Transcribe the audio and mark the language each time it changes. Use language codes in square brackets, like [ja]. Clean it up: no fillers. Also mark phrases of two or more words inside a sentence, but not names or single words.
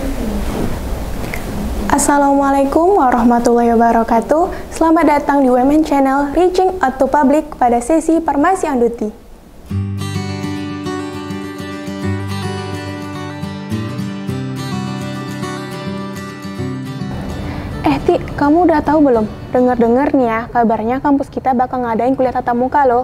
[ar] السلام عليكم ورحمة الله وبركاته. [id] Selamat datang di Women Channel Reaching Out to Public pada sesi Farmasi Anduti. Ti, kamu udah tahu belum? Dengar-dengar nih ya, kabarnya kampus kita bakal ngadain kuliah tatap muka loh.